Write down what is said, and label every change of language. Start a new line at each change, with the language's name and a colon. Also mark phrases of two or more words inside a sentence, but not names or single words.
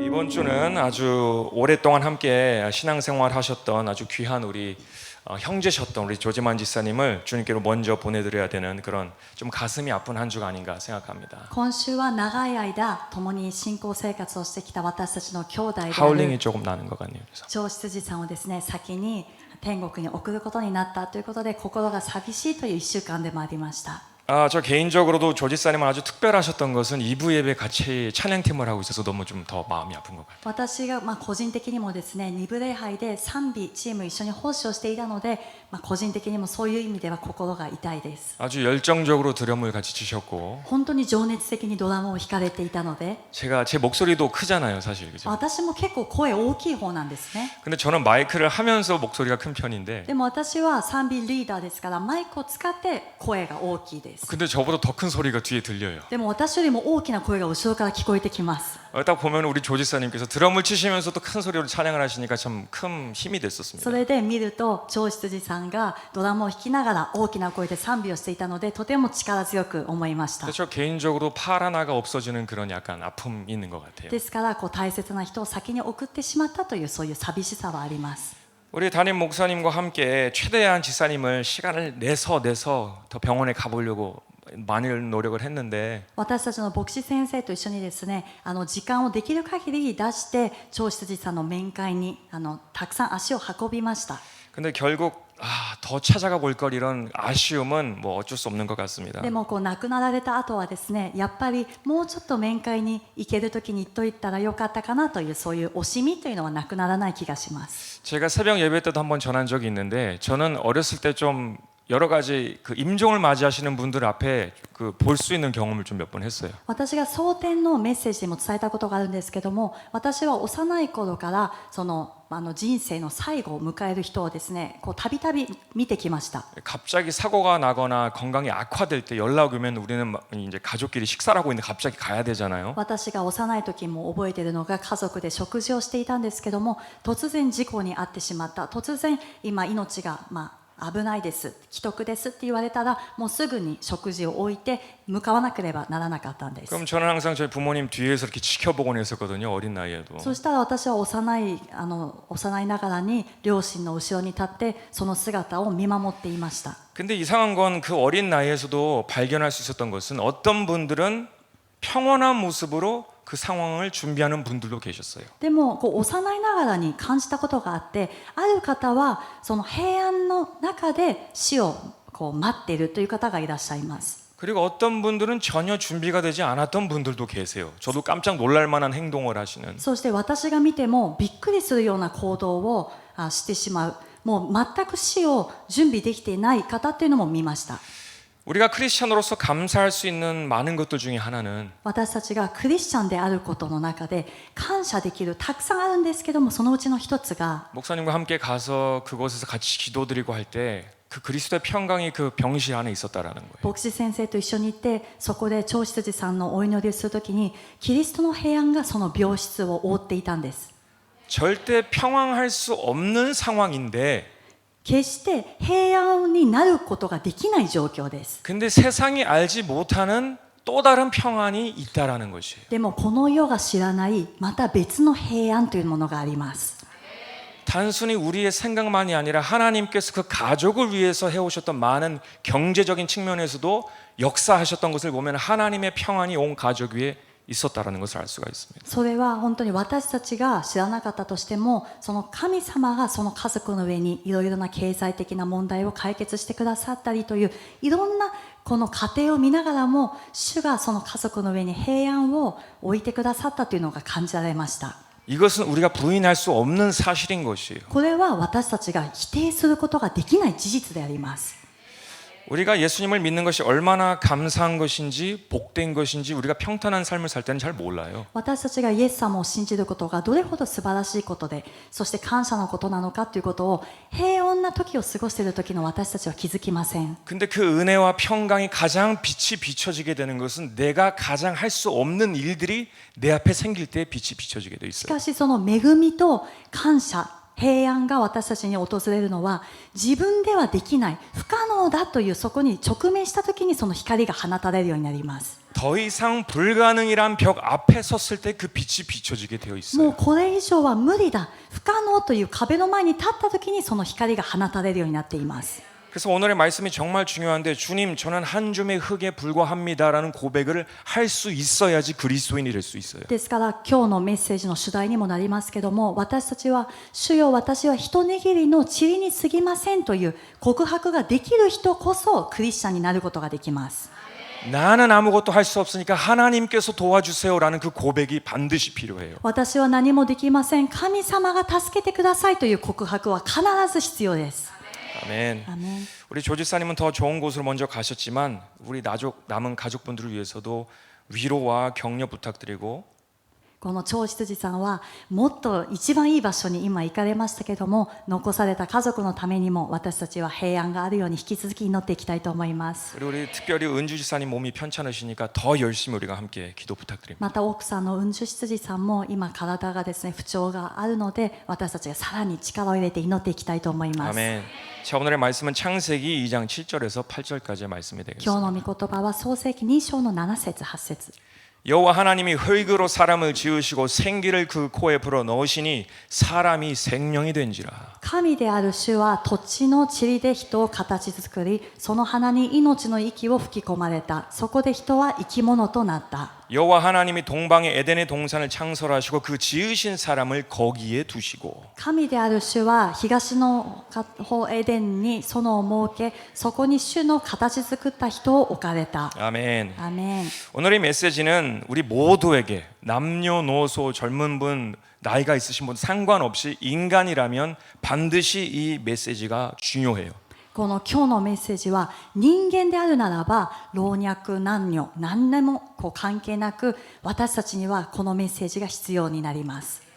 Korean: 주는 아주 오랫동안 함께 신앙생활 하셨던 아주 귀한 우리 형제셨던 우리 조지만 지사님을 주님께로 먼저 보내드려야 되는 그런 좀 가슴이 아픈 한 주가 아닌가 생각합니다.
Japanese: 今週は長い間共に信仰生活をしてきた私たちの兄弟であ
Korean: 하울링이
Japanese: る
Korean: 조금 나는 것 같네요. 그래서.
Japanese: 長執事さんをですね、先に天国に送ることになったということで、心が寂しいという1週間でもありました。
Korean: 저 개인적으로도 조지사님은 아주 특별하셨던 것은 2부 예배 같이 찬양팀을 하고 있어서 너무 좀 더 마음이 아픈 것 같아요.
Japanese: 私が個人的にもですね、2部礼拝で賛美チーム一緒に奉仕をしていたので、個人的にもそういう意味では心が痛いです。
Korean: 아주 열정적으로 드럼을 같이 치셨고
Japanese: 本当に情熱的にドラムを弾かれていたので、
Korean: 제 목소리도 크잖아요, 사실. 그죠?
Japanese: 私も結構声大きい方なんですね。
Korean: 근데 저는 마이크를 하면서 목소리가 큰 편인데
Japanese: でも私は賛美リーダーですからマイクを使って声が大きいです。
Korean: 근데 저보다 더 큰 소리가 뒤에 들려요.
Japanese: でも私よりも大きな声が後ろから聞こえてきます。
Korean: 딱 보면 우리 조지사님께서 드럼을 치시면서도 큰 소리로 찬양을 하시니까 참 큰 힘이
Japanese: そ
Korean: 됐었습니다.
Japanese: れで見ると長執事さんがドラムを弾きながら大きな声で賛美をしていたので、とても力強く思いました。
Korean: 저 개인적으로 팔 하나가 없어지는 그런 약간 아픔이 있는 것 같아요.
Japanese: ですから大切な人を先に送ってしまったというそういう寂しさはあります。
Korean: 우리 담임 목사님과 함께 최대한 지사님을 시간을 내서 더 병원에 가보려고 많이 노력을 했는데
Japanese: 私たちの牧師先生と一緒にですね、時間をできる限り出して長執事さんの面会にたくさん足を運びました。
Korean: 근데 결국 더 찾아가 볼 걸 이런 아쉬움은 뭐 어쩔 수 없는 것 같습니다.
Japanese: でも亡くなられた後はですね、やっぱりもうちょっと面会に行ける時に行っといたらよかったかなというそういう惜しみというのはなくならない気がします。
Korean: 제가 새벽 예배 때도 한번 전한 적이 있는데 저는 어렸을 때 좀 여러 가지 그 임종을 맞이하시는 분들 앞에 그 볼 수 있는 경험을 좀 몇 번 했어요.
Japanese: 私が蒼天のメッセージでも伝えたことがあるんですけども、私は幼い頃から人生の最後を迎える人をですね、たびたび見てきました。
Korean: 갑자기 사고가 나거나 건강이 악화될 때 연락 오면 우리는 이제 가족끼리 식사를 하고 있는데 갑자기 가야 되잖아요.
Japanese: 私が幼い時も覚えているのが、家族で食事をしていたんですけども、突然事故に遭ってしまった。突然今命が危ないです、危篤ですって言われたら、もうすぐに食事を置いて向かわなければならなかったんです。
Korean: 그럼 저는 항상 저희 부모님 뒤에서 이렇게 지켜보곤 했었거든요. 어린 나이에도.
Japanese: そしたら私は幼いながらに両親の後ろに立ってその姿を見守っていました。
Korean: 근데 이상한 건 그 어린 나이에서도 발견할 수 있었던 것은 어떤 분들은 평온한 모습으로 그 상황을 준비하는 분들도 계셨어요.
Japanese: でも幼いながらに感じたことがあって、ある方はその平安の中で死を待っているという方がいらっしゃいます。
Korean: 그리고 어떤 분들은 전혀 준비가 되지 않았던 분들도 계세요. 저도 깜짝 놀랄 만한 행동을 하시는.
Japanese: そして私が見てもびっくりするような行動をしてしまう、もう全く死を準備できていない方っていうのも見ました。
Korean: 우리가 크리스찬으로서 감사할 수 있는 많은 것들 중에 하나는
Japanese: 私たちがクリスチャンであることの中で感謝できるたくさんあるんですけども、そのうちの一つが
Korean: 목사님과 함께 가서 그곳에서 같이 기도드리고 할 때 그 그리스도의 평강이 그 병실 안에 있었다라는 거예요.
Japanese: 牧師先生と一緒に行って、そこで長執事さんのお祈りをするときにキリストの平安がその病室を覆っていたんです。
Korean: 절대 평안할 수 없는 상황인데
Japanese: 決して平安になることができない状況です。
Korean: 근데 세상이 알지 못하는 또 다른 평안이 있다라는 것이에요.
Japanese: でもこの世が知らないまた別の平安というものがあります。
Korean: 단순히 우리의 생각만이 아니라 하나님께서 그 가족을 위해서 해오셨던 많은 경제적인 측면에서도 역사하셨던 것을 보면 하나님의 평안이 온 가족 위에 있었다라는 것을 알 수가 있습니다.
Japanese: それは本当に私たちが知らなかったとしても、その神様がその家族の上にいろいろな経済的な問題を解決してくださったりという、いろんなこの過程を見ながらも、主がその家族の上に平安を置いてくださったというのが感じられました。
Korean: 이것은 우리가 부인할 수 없는 사실인 것이에요.
Japanese: これは私たちが否定することができない事実であります。
Korean: 우리가 예수님을 믿는 것이 얼마나 감사한 것인지 복된 것인지 우리가 평탄한 삶을 살 때는 잘 몰라요.
Japanese: 私たちがイエス様を信じることがどれほど素晴らしいことで、そして感謝のことなのかということを平穏な時を過ごしている時の私たちは気づきません。
Korean: 근데 그 은혜와 평강이 가장 빛이 비춰지게 되는 것은 내가 가장 할 수 없는 일들이 내 앞에 생길 때 빛이 비춰지게 돼
Japanese: し
Korean: 있어요.
Japanese: かしその恵みと感謝、平安が私たちに訪れるのは、自分ではできない不可能だというそこに直面した時にその光が放たれるようになります。
Korean: 더 이상 불가능이란 벽 앞에 섰을 때 그 빛이 비춰지게 되어
Japanese: もう
Korean: 있어요.
Japanese: これ以上は無理だ、不可能という壁の前に立った時にその光が放たれるようになっています。
Korean: 그래서 오늘의 말씀이 정말 중요한데 주님 저는 한 줌의 흙에 불과합니다라는 고백을 할 수 있어야지 그리스도인이 될 수 있어요.
Japanese: ですから今日のメッセージの主題にもなりますけども、私たちは主よ私は一握りの塵に過ぎませんという告白ができる人こそクリスチャンになることができます。
Korean: 나는 아무것도 할 수 없으니까 하나님께서 도와주세요라는 그 고백이 반드시 필요해요.
Japanese: 私は何もできません、神様が助けてくださいという告白は必ず必要です。
Korean: 아멘.
Japanese: アメン。
Korean: 우리 조지사님은 더 좋은 곳으로 먼저 가셨지만 우리 남은 가족분들을 위해서도 위로와 격려 부탁드리고
Japanese: この長執事さんはもっと一番いい場所に今行かれましたけども、残された家族のためにも私たちは平安があるように引き続き祈っていきたいと思います。
Korean: 그리고 우리 특별히 은주 지사님 몸이 편찮으시니까 더 열심히 우리가 함께 기도 부탁드립니다.
Japanese: また奥さんの雲樹執事さんも今体がですね不調があるので、私たちがさらに力を入れて祈っていきたいと思います。
Korean: 아멘. 자, 오늘의 말씀은 창세기 2장 7절에서 8절까지의 말씀이
Japanese: 今日
Korean: 되겠습니다.
Japanese: の御言葉は創世記2章の7節8節。
Korean: 여호와 하나님이 흙으로 사람을 지으시고 생기를 그 코에 불어 넣으시니 사람이 생명이 된지라.
Japanese: 神である主は土地の塵で人を形作り、その鼻に命の息を吹き込まれた。そこで人は生き物となった。
Korean: 여호와 하나님이 동방에 에덴의 동산을 창설하시고 그 지으신 사람을 거기에 두시고
Japanese: 神である主は東の方エデンに園を設け、そこに主の形作った人を置かれた。
Korean: 아멘.
Japanese: アメン。
Korean: 오늘의 메시지는 우리 모두에게 남녀노소 젊은 분 나이가 있으신 분 상관없이 인간이라면 반드시 이 메시지가 중요해요.
Japanese: この今日のメッセージは人間であるならば老若男女何でも関係なく私たちにはこのメッセージが必要になります。